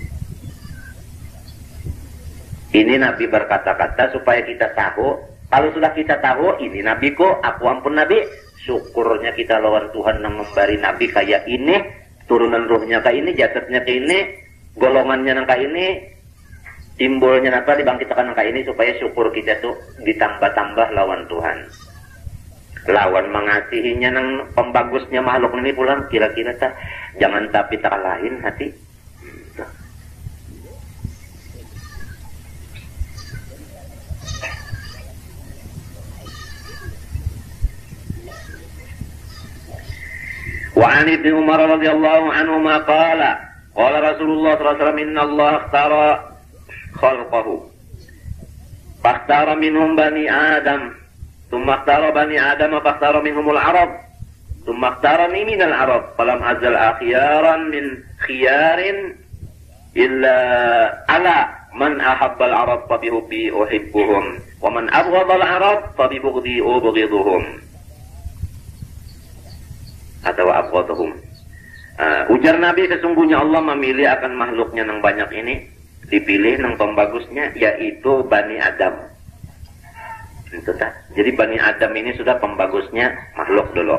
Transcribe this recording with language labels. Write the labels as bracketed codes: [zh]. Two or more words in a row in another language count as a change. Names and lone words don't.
[bjn] Ini Nabi berkata-kata supaya kita tahu. Kalau sudah kita tahu, ini Nabi kok, aku ampun Nabi. Syukurnya kita lawan Tuhan yang memberi Nabi kayak ini. Turunan ruhnya kayak ini, jasadnya kayak ini. Golongannya kayak ini. Timbulnya apa dibangkitkan kayak ini. Supaya syukur kita tuh ditambah-tambah lawan Tuhan. Lawan mengasihinya nang pembagusnya makhluk ini pulang. Kira-kira tak. Jangan tapi tak lain hati. [ar] وعن ابن عمر رضي الله عنهما قال قال رسول الله صلى الله عليه وسلم إن الله اختار خلقه فاختار منهم بني آدم ثم اختار بني آدم فاختار منهم العرب ثم اختارني من العرب فلم أزل خيارا من خيار إلا على من أحب العرب فبحبي أحبهم ومن أبغض العرب فببغضي أبغضهم atau abghadhum. [bjn] Ujar Nabi, sesungguhnya Allah memilih akan makhluknya yang banyak ini, dipilih yang pembagusnya yaitu Bani Adam. Itu tak. Jadi Bani Adam ini sudah pembagusnya makhluk dulu.